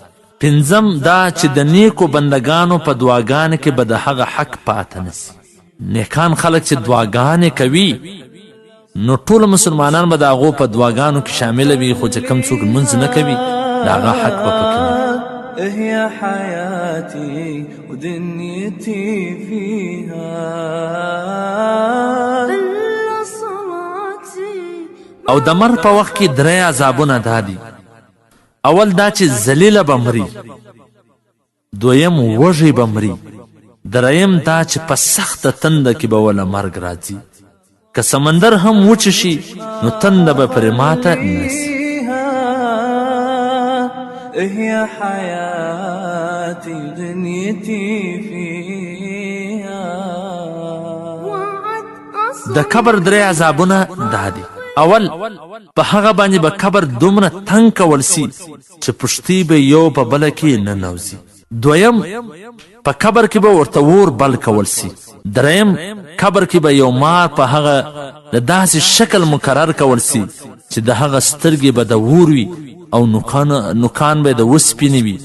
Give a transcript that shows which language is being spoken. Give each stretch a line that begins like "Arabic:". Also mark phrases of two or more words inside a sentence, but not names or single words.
Pashto: 5م دا چې د نیکو بندګانو په دعاګانو کې به د هغه حق پاته نسی. نیکان خلک چې دعاګانې کوي نو ټول مسلمانان به د هغو په دعاګانو کې شامله وي، خو چې کم څوک لمونځ نه کوي د هغه حق به پکې نه.
Arabic: هي حياتي ودنيتي فيها.
Pashto: او د مرګ په وخت کې 3 عذابونه دا دي. اول دا چې ذلیله به مري، دویم وږی به مري، دریم دا چې په سخته تنده کې به وله مرګ راځي. که سمندر هم وچ شي نو تنده به پرې ماته نسی.
Arabic: هي حياتي دنيتي فيها.
Pashto: د قبر 3 عذابونه دا دي. اول په هغه باندې به قبر دومره تنګ کول سي چې پشتي به یو په بله کې نه نوځي. دویم په قبر کې به ورته اور بل کول سي. دریم قبر کې به یو مار په هغه د داسې شکل مقرر کول سي چې د هغه سترګې به د اور وي او نوکان به د وسپینې وي.